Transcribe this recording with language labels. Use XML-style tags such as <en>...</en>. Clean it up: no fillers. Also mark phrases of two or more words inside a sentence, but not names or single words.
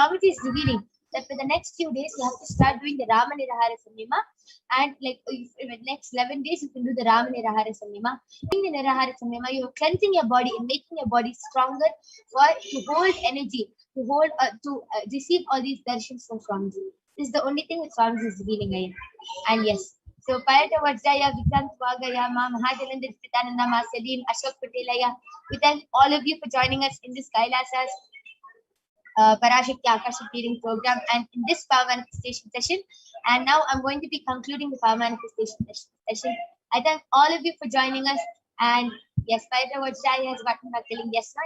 <en>So Swamiji is revealing that for the next few days you have to start doing the Rama Nirahara Samyama, and like in the next 11 days you can do the Rama Nirahara Samyama. Doing the Nirahara Samyama, you're cleansing your body and making your body stronger for to hold energy, to hold receive all these darshans from Swamiji. This is the only thing that Swamiji is revealing here. And yes, so Parata Vajraya, Vikrant Vagaya, Ma Mahadevendra Nithyananda, Ma Selim, Ashok Patelaya. We thank all of you for joining us in this Kailasa's Parashakti Akashic reading program and in this power manifestation session. And now I'm going to be concluding the power manifestation session. I thank all of you for joining us. And yes, Parata Vajraya has gotten back telling yes, ma?</en>